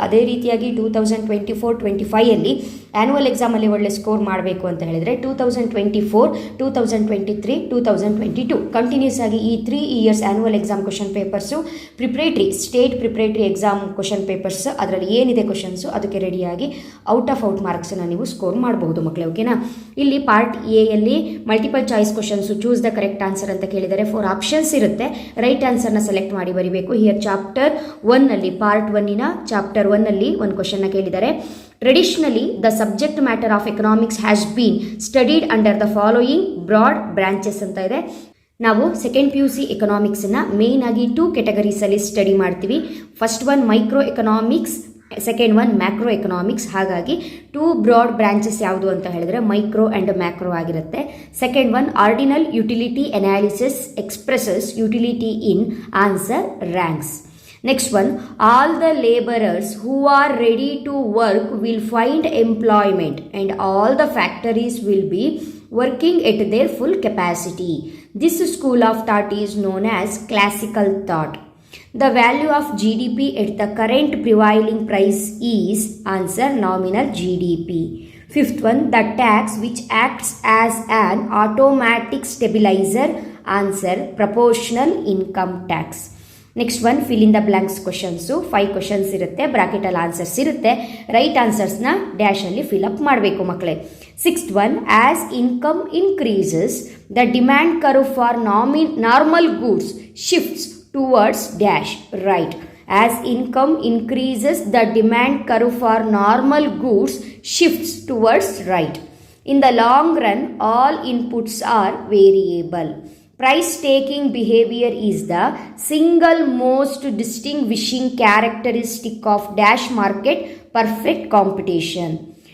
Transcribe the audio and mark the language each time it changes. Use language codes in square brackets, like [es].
[kn] ಅದೇ ರೀತಿಯಾಗಿ 2024-25 ಆ್ಯನ್ಯುವಲ್ ಎಕ್ಸಾಮಲ್ಲಿ ಒಳ್ಳೆ ಸ್ಕೋರ್ ಮಾಡಬೇಕು ಅಂತ ಹೇಳಿದರೆ 2024, 2023, 2022 ಕಂಟಿನ್ಯೂಸ್ ಆಗಿ ಈ 3 years annual exam question papers, state preparatory exam question papers, ಅದರಲ್ಲಿ ಏನಿದೆ ಕ್ವಶನ್ಸು ಅದಕ್ಕೆ ರೆಡಿಯಾಗಿ ಔಟ್ ಮಾರ್ಕ್ಸನ್ನು ನೀವು ಸ್ಕೋರ್ ಮಾಡಬಹುದು ಮಕ್ಕಳೇ. ಓಕೆನಾ? ಇಲ್ಲಿ part ಎಯಲ್ಲಿ multiple choice questions, [en] choose the correct answer [kn] ಅಂತ ಕೇಳಿದರೆ 4 ಆಪ್ಷನ್ಸ್ ಇರುತ್ತೆ. ರೈಟ್ ಆನ್ಸರ್ನ ಸೆಲೆಕ್ಟ್ ಮಾಡಿ ಬರೀಬೇಕು. ಹಿಯರ್ ಚಾಪ್ಟರ್ 1ನಲ್ಲಿ, ಪಾರ್ಟ್ 1ನ ಚಾಪ್ಟರ್ 1ನಲ್ಲಿ ಒಂದು ಕ್ವಶನ್ನ ಕೇಳಿದ್ದಾರೆ. [en] Traditionally, the subject matter of economics has been studied under the following broad branches [kn] ಅಂತ ಇದೆ. ನಾವು ಸೆಕೆಂಡ್ PUC ಎಕನಾಮಿಕ್ಸನ್ನು ಮೇಯ್ನ್ ಆಗಿ 2 ಕೆಟಗರೀಸಲ್ಲಿ ಸ್ಟಡಿ ಮಾಡ್ತೀವಿ. First one micro economics, second one macro economics. ಹಾಗಾಗಿ 2 ಬ್ರಾಡ್ ಬ್ರಾಂಚಸ್ ಯಾವುದು ಅಂತ ಹೇಳಿದ್ರೆ ಮೈಕ್ರೋ ಆ್ಯಂಡ್ ಮ್ಯಾಕ್ರೋ ಆಗಿರುತ್ತೆ. [en] Second one ordinal utility analysis expresses utility in answer ranks. Next one, all the laborers who are ready to work will find employment and all the factories will be working at their full capacity. This school of thought is known as classical thought. The value of GDP at the current prevailing price is answer nominal GDP. Fifth one, the tax which acts as an automatic stabilizer, answer proportional income tax. [kn] Next one fill in the blanks questions. 5 questions ಇರುತ್ತೆ, ಬ್ರಾಕೆಟಲ್ಲಿ answers ಇರುತ್ತೆ. Right ಆನ್ಸರ್ಸ್ನ ಡ್ಯಾಶಲ್ಲಿ fill up ಮಾಡಬೇಕು ಮಕ್ಕಳೇ. [en] Sixth one, as income increases the demand curve for normal goods shifts towards dash right. As income increases, the demand curve for normal goods shifts towards right. In the long run, all inputs are variable. Price-taking behavior is the single most distinguishing characteristic of dash market perfect competition.